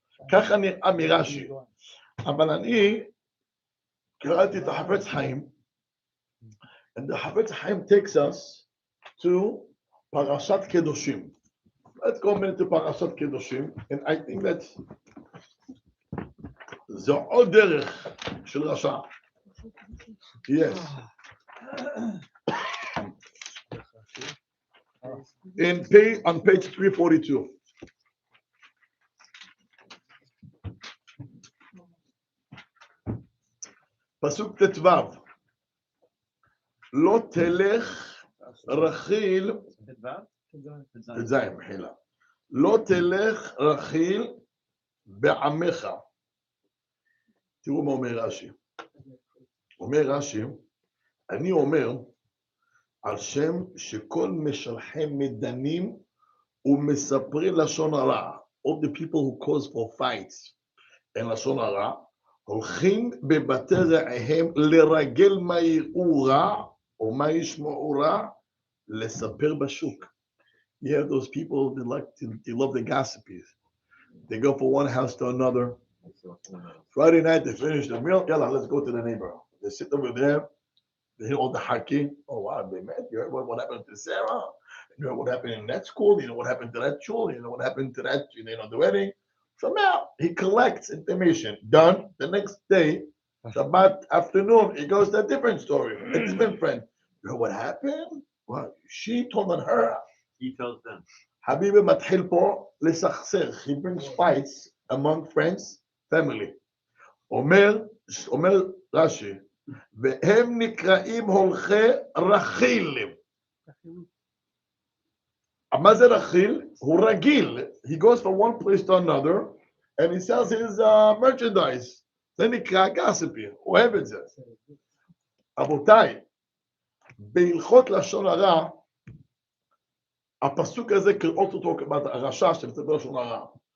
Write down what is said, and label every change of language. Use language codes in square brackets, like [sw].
[he] ככה נראה מרש"י. אבל אני קראתי את החפץ חיים, [en] and the חפץ חיים takes us to [he] פרשת קדושים. [en] Let's go a minute to פרשת קדושים, and I think that [he] זו עוד דרך של רשע. [en] Yes. On page 342. [he] פסוק ט"ו, לא תלך רכיל, ט"ז מחילה, לא תלך רכיל בעמך. תראו מה אומר רש"י. אומר רש"י, אני אומר על שם שכל משלחי מדנים ומספרי לשון הרע, [en] all the people who cause for fights and [he] לשון הרע, הולכים בבתי רעיהם לרגל מה יראו רע או מה ישמעו רע, לספר בשוק. [en] You have those people they love the gossipies. They go from one house to another. Friday night they finish the meal. Yalla, let's go to the neighbor. They sit over there. They hear all the haki. Oh wow, they met. You heard what happened to Sarah? You know what happened in that school, you know what happened to that shul, you know what happened to that, you know, the wedding. So now he collects information. Done. The next day, Shabbat afternoon, he goes to a different story, a different friend. You know what happened? What? She told on her. He tells them. [he] Habibi matchil po lesachser. [en] He brings fights among friends, family. [he] אומר רש"י, והם נקראים הולכי רכיל. מה זה רכיל? הוא רגיל. [en] He goes from one place to another and he sells his merchandise. [he] זה נקרא gossipy. הוא אוהב את זה. רבותיי, בהלכות לשון הרע, הפסוק הזה [en] also talk about [he] הרשע שמדבר לשון הרע.